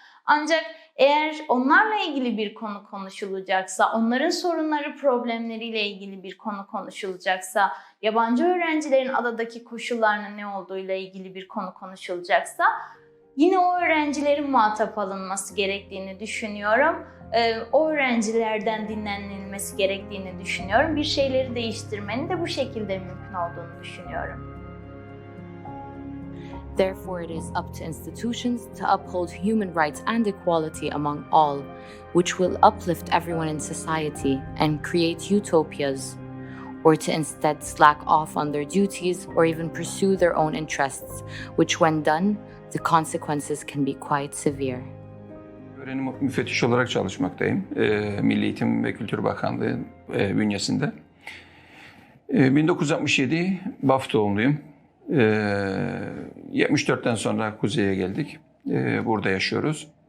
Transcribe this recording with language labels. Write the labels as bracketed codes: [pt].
[tr] Ancak eğer onlarla ilgili bir konu konuşulacaksa, onların sorunları, problemleriyle ilgili bir konu konuşulacaksa, yabancı öğrencilerin adadaki koşullarının ne olduğuyla ilgili bir konu konuşulacaksa, yine o öğrencilerin muhatap alınması gerektiğini düşünüyorum. O öğrencilerden dinlenilmesi gerektiğini düşünüyorum. Bir şeyleri değiştirmenin de bu şekilde mümkün olduğunu düşünüyorum. [en] Therefore, it is up to institutions to uphold human rights and equality among all, which will uplift everyone in society and create utopias, or to instead slack off on their duties or even pursue their own interests, which when done, the consequences can be quite severe. [tr] Öğrenim müfettiş olarak çalışmaktayım. Milli Eğitim ve Kültür Bakanlığı bünyesinde. 1967 Baf doğumluyum. 74'ten sonra Kuzey'e geldik. Burada yaşıyoruz.